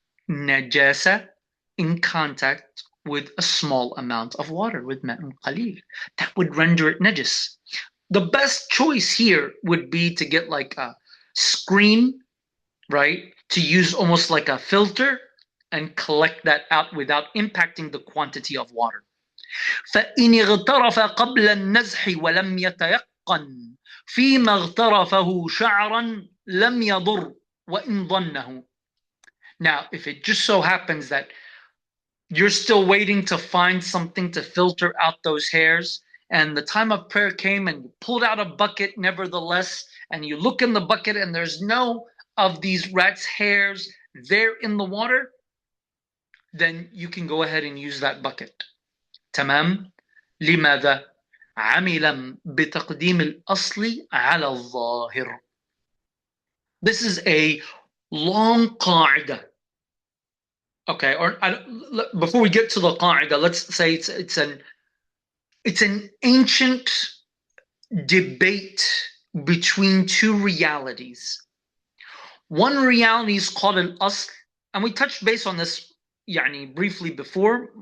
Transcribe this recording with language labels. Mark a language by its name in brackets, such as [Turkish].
[English] Najasa in contact with a small amount of water, with ma'un qalil. That would render it najis. The best choice here would be to get like a screen, right? To use almost like a filter and collect that out without impacting the quantity of water. [Arabic] فإن اغترف قبل النزح ولم يتيقن فيما اغترفه شعرا لم يضر وإن ظنه. [English] Now, if it just so happens that you're still waiting to find something to filter out those hairs, and the time of prayer came and you pulled out a bucket nevertheless, and you look in the bucket and there's no of these rat's hairs there in the water, then you can go ahead and use that bucket. [Arabic] تمام. لماذا؟ عملا بتقديم الأصل على الظاهر. [English] This is a long قاعدة. Okay, or before we get to the قاعدة, let's say it's an ancient debate between two realities. One reality is called an asl, and we touched base on this briefly before.